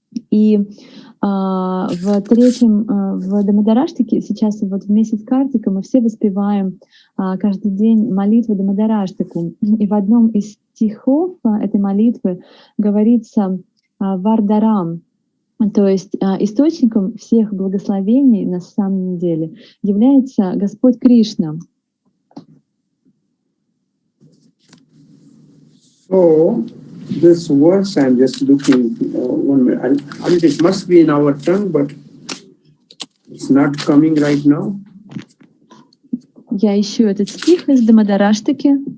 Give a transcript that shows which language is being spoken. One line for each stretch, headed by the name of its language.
Russian: И в Дамодараштаке, сейчас вот в месяц Картика, мы все воспеваем каждый день молитву Дамодараштаку. И в одном из стихов этой молитвы говорится вардарам, то есть источником всех благословений на самом деле является Господь Кришна.
English: So, this verse, I'm just looking, 1 minute. It must be in our tongue, but it's not coming right now.
Russian: Я ищу этот стих из Дамодараштаки.